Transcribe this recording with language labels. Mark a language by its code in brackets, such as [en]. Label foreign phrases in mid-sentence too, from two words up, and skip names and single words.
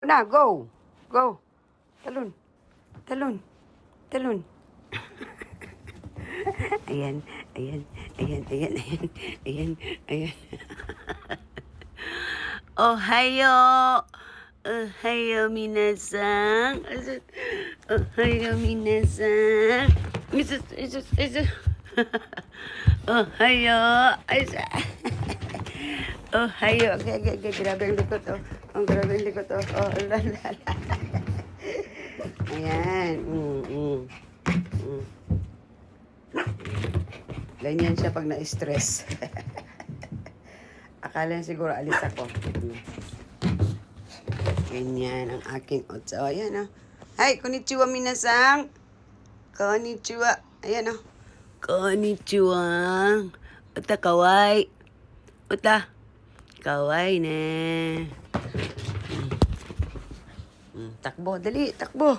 [tl] Na, go. Go. Talon. Talon. Talon. Ayan, ayan, ayan, ayan, ayan, ayan, ayan. [ja] Ohayo! おはよう、皆さん. おはよう、皆さん. Ohayo. Ohayo. [tl] Okay, grabe ang likot, oh. Ang grabe ang likot, oh. Oh, la. Ayan. Ganyan siya pag na-stress. Akala niya siguro alis ako. Ganyan ang aking otso. Ayan, oh. [ja] Hi, こんにちは、皆さん。こんにちは. [tl] Ayan, oh. [ja] Konnichiwa. Uta, kawai. Uta. かわいいね. [tl] Takbo, dali. Takbo.